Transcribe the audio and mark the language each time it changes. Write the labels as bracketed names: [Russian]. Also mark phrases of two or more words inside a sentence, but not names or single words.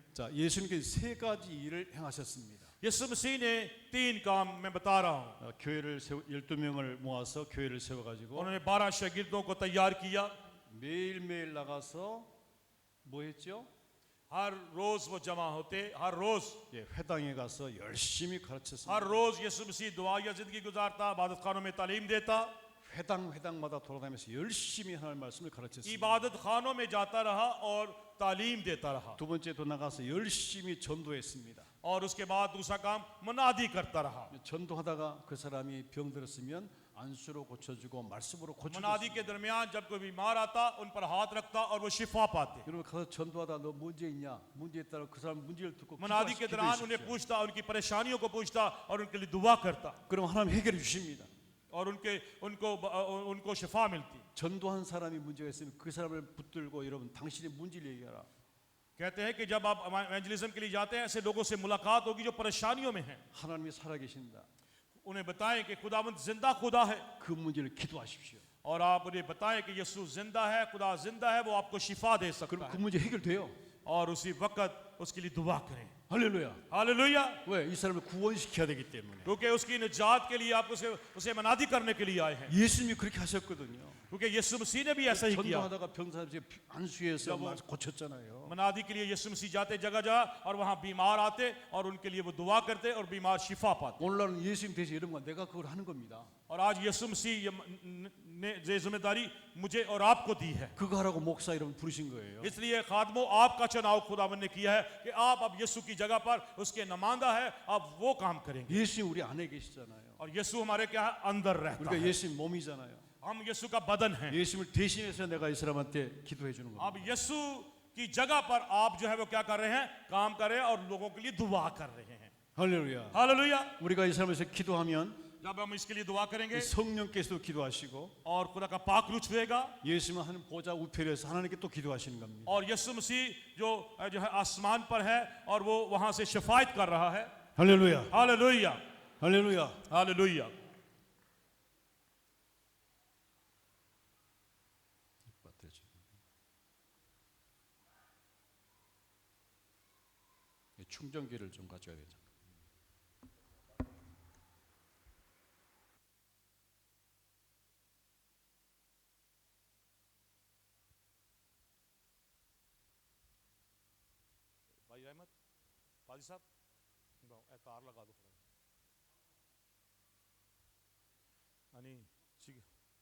[Korean] 자, 예수님께서 세 가지 일을 행하셨습니다. [Urdu] یسوع مسیح نے 3 کام میں بتا رہا ہوں [Korean] 교회를 12명을 모아서 교회를 세워 가지고 [Urdu] انہوں نے 12 شاگردوں کو تیار کیا [Korean] 매일매일 나가서 뭐 했죠? [Urdu] ہر روز وہ جمع ہوتے ہر روز [Korean] 예, 회당에 가서 열심히 가르쳤습니다. [Urdu] ہر روز یسوع مسیح دعا یا زندگی گزارتا عبادت خانوں میں تعلیم دیتا [Korean] 회당마다 돌아다니면서 열심히 하나님 말씀을 가르쳤습니다. [Urdu] عبادت خانوں میں جاتا رہا اور تعلیم دیتا رہا [Korean] 두 번째도 나가서 열심히 전도했습니다. [Urdu] اور اس کے بعد دوسرا کام منادی کرتا رہا [Korean] 전도하다가 그 사람이 병들었으면 안수로 고쳐주고 말씀으로 고쳐주고 [Urdu] منادی کے درمیان جب کوئی بیمار آتا ان پر ہاتھ رکھتا اور وہ شفا پاتے [Korean] 여러분 가서 전도하다 너 문제 있냐? 문제 있다면 그 사람 문제를 듣고 [Urdu] منادی کے دوران انہیں [Korean] 기도하십시오. [Urdu] پوچھتا ان کی پریشانیوں کو پوچھتا اور ان کے لیے دعا کرتا [Korean] 그럼 하나님 해결해 주십니다. [Urdu] اور ان کو شفا ملتی [Korean] 전도한 사람이 문제가 있으면 그 사람을 붙들고 여러분 당신의 문제를 얘기하라. [Urdu] کہتے ہیں کہ جب آپ ایونجلزم کے لیے جاتے ہیں ایسے لوگوں سے ملاقات ہوگی جو پریشانیوں میں ہیں [Korean] 하나님이 살아계신다. [Urdu] انہیں بتائیں کہ خداوند زندہ خدا ہے [Korean] 그 문제를 기도하십시오. [Urdu] اور آپ انہیں بتائیں کہ یسوع زندہ ہے خدا زندہ ہے وہ آپ کو شفا دے سکتا [Korean] 그럼 그 [Urdu] है [Korean] 문제 해결돼요. [Urdu] اور اسی وقت اس کے لیے دعا کریں [Korean] 할렐루야. [Urdu] हालेलुया [Korean] 왜? 이 사람을 구원시켜야 되기 때문에. [Urdu] کیونکہ اس کی نجات کے لیے آپ اسے منادی کرنے کے لیے آئے ہیں [Korean] 예수님이 그렇게 하셨거든요. [Urdu] کیونکہ یسوع مسیح نے بھی ایسا ہی کیا [Korean] 전도하다가 병사를 안수해서 고쳤잖아요. [Urdu] منادی کے لیے یسوع مسیح جاتے جگہ جگہ اور وہاں بیمار آتے اور ان کے لیے وہ دعا کرتے اور بیمار شفا پاتے [Korean] 오늘날은 예수님 대신 이런 건 내가 그걸 하는 겁니다. [Urdu] اور آج یسوع مسیح نے یہ ذمہ داری مجھے اور آپ کو دی ہے [Korean] 그거 하라고 목사 여러분 부르신 거예요. [Urdu] اس لیے خادمو آپ کا چناؤ خداون نے کیا ہے کہ آپ اب یسوع کی جگہ پر اس کے نمائندہ ہے آپ وہ کام کریں گے [Korean] 예수님 우리 안에 계시잖아요. [Urdu] اور یسوع ہمارے کیا ہے اندر رہتا [Korean] 우리가 [Urdu] है [Korean] 예수님 몸이잖아요. [Urdu] ہم یسوع کا بدن ہے [Korean] 예수님을 대신해서 내가 이 사람한테 기도해 주는 겁니다. [Urdu] اب یسوع کی جگہ پر آپ جو ہے وہ کیا کر رہے ہیں کام کر رہے ہیں اور لوگوں کے لیے دعا کر رہے ہیں [Korean] 할렐루야. [Urdu] हालेलुया [Korean] 우리가 이 사람에서 기도하면 [Urdu] جب ہم اس کے لیے دعا کریں گے [Korean] 성령께서도 기도하시고 [Urdu] اور خدا کا پاک روح چھوئے گا [Korean] 예수님은 하는 보좌 우편에서 하나님께 또 기도하시는 겁니다. [Urdu] اور یسوع مسیح جو ہے آسمان پر ہے اور وہ وہاں سے شفایت کر رہا ہے [Korean] 할렐루야. [Urdu] हालेलुया [Korean] 할렐루야. [Urdu] हालेलुया [Korean] 충전기를 좀 가져야 되죠. [Urdu] بھائی احمد پاجی صاحب کار لگا دو انی ٹھیک ہے